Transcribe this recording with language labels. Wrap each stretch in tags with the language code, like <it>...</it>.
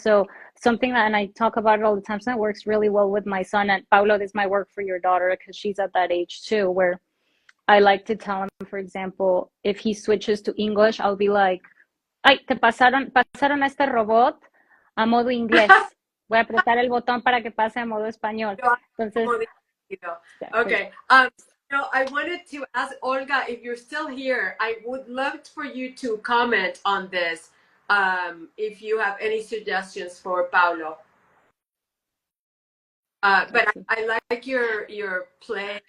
<en>So something that, and I talk about it all the time, so that works really well with my son. And Paulo, this might work for your daughter because she's at that age too, where I like to tell him, for example, if he switches to English, I'll be like, ay, pasaron a este robot a modo inglés.</en> <es>Voy a apretar el botón para que pase a modo español.</es> <en>Entonces, exactly. Okay. I wanted to ask Olga, if you're still here, I would love for you to comment on this. If you have any suggestions for Paulo. But I like your play.</en>